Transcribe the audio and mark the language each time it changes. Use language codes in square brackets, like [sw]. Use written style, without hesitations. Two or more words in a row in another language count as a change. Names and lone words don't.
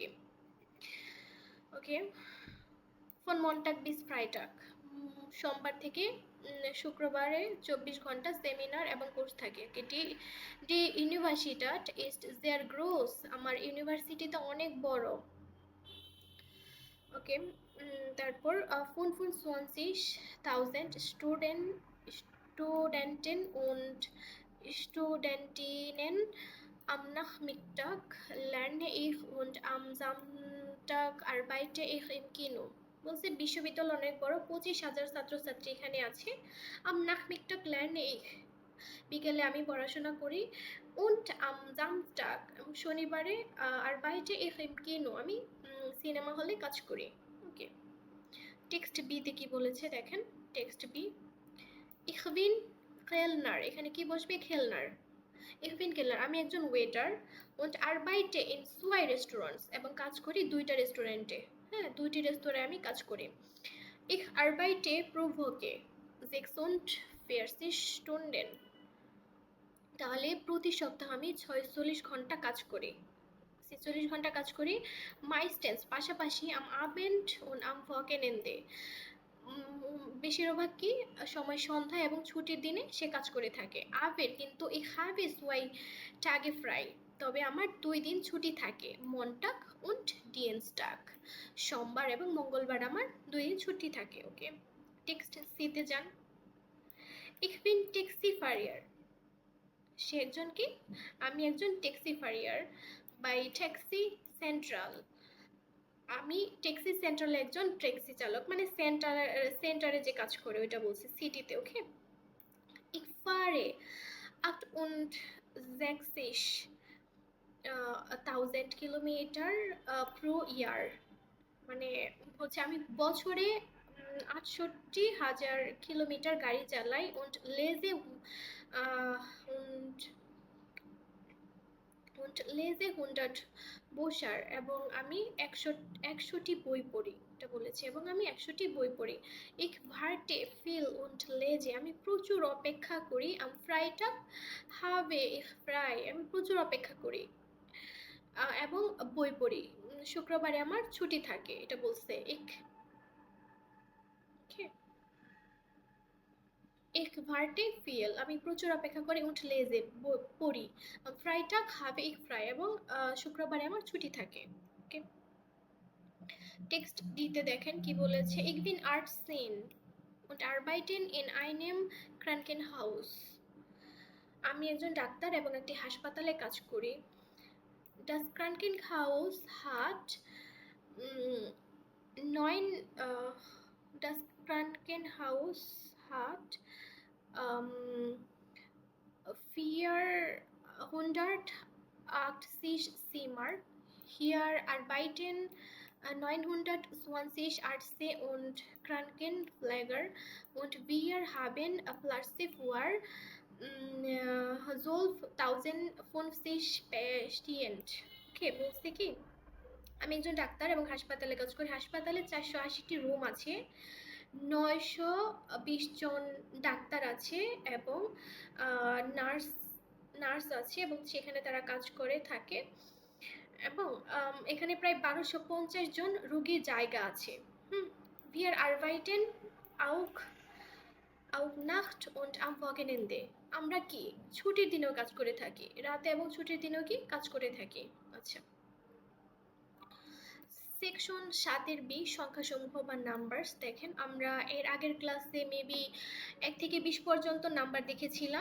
[bn] ওকে, [de] von Montag bis Freitag, [bn] সোমবার থেকে শুক্রবারে 24 ঘন্টা সেমিনার এবং কোর্স থাকে। [de] Die Universität ist sehr groß, [bn] আমার ইউনিভার্সিটি তো অনেক বড়। [de] ওকে, তারপর 25.000 Studenten und Studentinnen am Nachmittag lerne ich und am Samstag arbeite ich im Kino। [bn] বলছে বিশ্ববিদ্যালয় অনেক বড়, 25,000 ছাত্রছাত্রী এখানে আছে। [de] am Nachmittag lerne ich, [bn] বিকেলে আমি পড়াশোনা করি। [de] und am Samstag, শনিবারে arbeite ich im Kino, [bn] আমি সিনেমা হলে কাজ করি। ওকে, টেক্সট বি তে কি বলেছে দেখেন। [de] টেক্সট বি ich bin Kellner, [bn] এখানে কি বসবে? Kellner। [de] ich bin Kellner, [bn] আমি একজন ওয়েটার। [de] und arbeite in 2 Restaurants, [bn] এবং কাজ করি 2টা রেস্টুরেন্টে। হ্যাঁ, 2টি রেস্তোরাঁয় আমি কাজ করি। [de] ich arbeite pro Woche 46 Stunden, [bn] তাহলে প্রতি সপ্তাহে আমি 46 ঘন্টা কাজ করি, 46 ঘন্টা কাজ করি। [de] মাইস্টেন্স পাশাপাশি am Abend und am Wochenende, [bn] বেশিরভাগ কি সময় সন্ধ্যা এবং ছুটির দিনে সে কাজ করে থাকে। [de] আবের কিন্তু ich habe 2 Tage frei, [bn] তবে আমার 2 দিন ছুটি থাকে। [de] মন্টাগ und Dienstag, [bn] সোমবার এবং মঙ্গলবার আমার 2 দিন ছুটি থাকে। ওকে, টেক্সট সিতে যান। [de] ich bin Taxifahrer, [bn] সে একজন কি? আমি একজন ট্যাক্সিফারিয়ার। বাই ট্যাক্সি সেন্ট্রাল, আমি ট্যাক্সি সেন্ট্রালে একজন ট্যাক্সি চালক, মানে সেন্টারে যে কাজ করে ওইটা বলছি, সিটিতে। ওকে, [de] ich fahre [bn] 68,000 কিলোমিটার pro year, মানে হচ্ছে আমি বছরে 68,000 কিলোমিটার গাড়ি চালাই। [de] und lese [bn] লেজে 100 বসার, এবং আমি 100টি বই পড়ি, এটা বলেছে, এবং আমি 100টি বই পড়ি। [de] ich warte viel und lese, [bn] আমি প্রচুর অপেক্ষা করি। [de] am Freitag habe ich frei, [bn] আমি প্রচুর অপেক্ষা করি এবং বই পড়ি। শুক্রবারে আমার ছুটি থাকে, এটা বলছে। [de] ich warte viel, [bn] আমি প্রচুর অপেক্ষা করি। [de] und lese, পড়ি। Freitag habe ich frei, [bn] এবং শুক্রবারে আমার ছুটি থাকে। ওকে, টেক্সট দিতে দেখেন কি বলেছে। [de] ich bin Ärztin und arbeiten in einem Krankenhaus, [bn] আমি একজন ডাক্তার এবং একটি হাসপাতালে কাজ করি। [de] das Krankenhaus hat 480 Zimmer, hier arbeiten 920 Ärzte und Krankenpfleger und wir haben Plätze für 12,050 Patienten। [bn] ওকে, বলছে কি আমি একজন ডাক্তার এবং হাসপাতালে কাজ করি। হাসপাতালে 480টি রুম আছে, 920 জন ডাক্তার আছে এবং নার্স আছে, এবং সেখানে তারা কাজ করে থাকে, এবং এখানে প্রায় 1250 জন রোগীর জায়গা আছে। [de] wir arbeiten auch auf Nacht und am Wochenende [bn] আমরা কি ছুটির দিনেও কাজ করে থাকি, রাতে এবং ছুটির দিনেও কি কাজ করে থাকি। আচ্ছা, সেকশন 7-এর বি সংখ্যাসমূহ বা নাম্বারস। দেখেন আমরা এর আগের ক্লাসে মেবি 1 থেকে 20 পর্যন্ত নাম্বার দেখেছিলাম।